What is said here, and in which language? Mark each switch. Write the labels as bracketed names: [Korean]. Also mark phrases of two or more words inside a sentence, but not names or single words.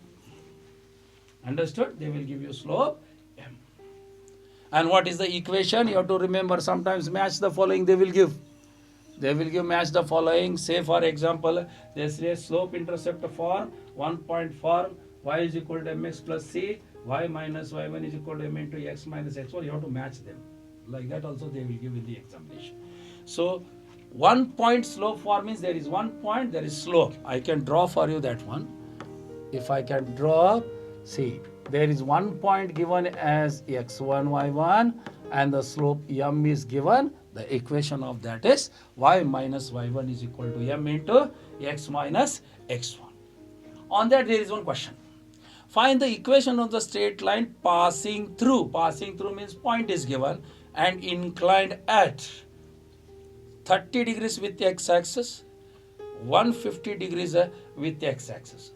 [English] Understood? They will give you slope m. And what is the equation? You have to remember, sometimes match the following they will give. They will give match the following. Say for example, they say slope intercept form, 1 point form, y is equal to mx plus c, y minus y1 is equal to m into x minus x1. You have to match them. Like that also they will give in the examination. So 1 point slope form means there is 1 point, there is slope. I can draw for you that one. If I can draw, see, there is 1 point given as x1, y1 and the slope m is given. The equation of that is y minus y1 is equal to m into x minus x1. On that there is one question. Find the equation of the straight line passing through. Passing through means point is given and inclined at 30 degrees with the x-axis, 150 degrees with x-axis.